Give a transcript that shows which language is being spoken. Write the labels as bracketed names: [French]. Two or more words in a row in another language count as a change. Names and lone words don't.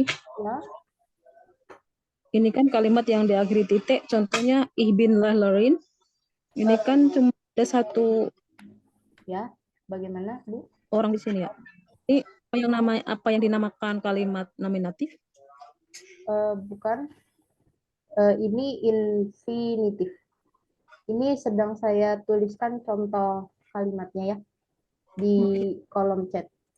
[Indonesian] Ya. Ini kan kalimat yang diakhiri titik, contohnya [German] ich bin Lehrerin. [Indonesian] Ini kan cuma ada satu Ya, bagaimana, Bu? orang di sini ya. Ini apa yang dinamakan kalimat nominatif? Bukan. Ini infinitif. Ini sedang saya tuliskan contoh kalimatnya ya di kolom chat.